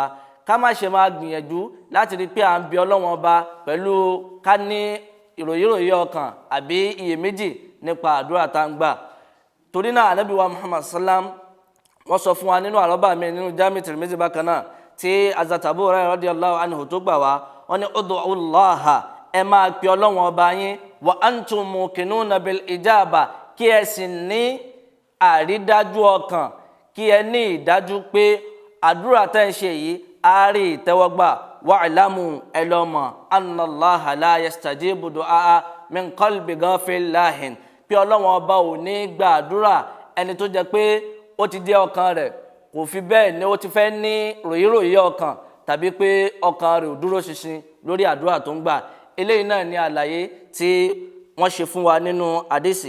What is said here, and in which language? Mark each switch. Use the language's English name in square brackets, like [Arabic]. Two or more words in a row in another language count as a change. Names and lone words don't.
[Yoruba] Ká má ṣe máa gbìyànjú láti rí i pé à ń bi Ọlọ́run Ọba pẹ̀lú ká ní ìròyìn ọkàn àbí iyèméjì nípa àdúrà tá a ń gbà. Torí náà Ànábì wa Muhammad sallam wọ́n sọ fún wa nínú àrọ́bà mi nínú Jami Tirmizi bákan náà tí Hazrat Abu Hurairah [Arabic] رضي الله عنه [Yoruba] tó gbà wá, wọ́n ní [Arabic] ادعوا الله, [Yoruba] ẹ máa pe Ọlọ́run Ọba yín, [Arabic] وأنتم موقنون بالإجابة, [Yoruba] kí ẹ sì ní àrídájú ọkàn, kí ẹ ní ìdájú pé àdúrà tẹ́ ń ṣe yìí á rí ìtẹ́wọ́gbà. wa'lamu, ẹ lọ mọ̀, [Arabic] أن الله لا يستجيب دعاء من قلب غافل, [Yoruba] pé Ọlọ́run Ọba ò ní gba àdúrà ẹni tó jẹ́ pé ó ti jẹ́ ọkàn rẹ̀ kò fi bẹ́ẹ̀ ni ó ti fẹ́ ní ròyìnròyìn ọkàn, tàbí pé ọkàn rẹ̀ ò dúró ṣinṣin lórí àdúrà tó ń gbà. Eléyìí náà ni àlàyé tí wọ́n ṣe fún wa nínú àdìsí.